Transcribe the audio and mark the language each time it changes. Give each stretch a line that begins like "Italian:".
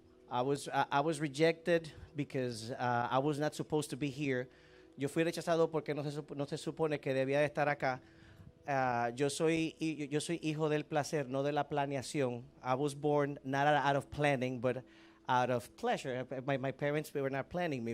English: I was rejected because I was not supposed to be here.
Spanish: Yo fui rechazado porque no se supone que debía de estar acá. Yo soy hijo del placer, no de la planeación.
English: I was born not out of planning, but out of pleasure. My parents were not planning me.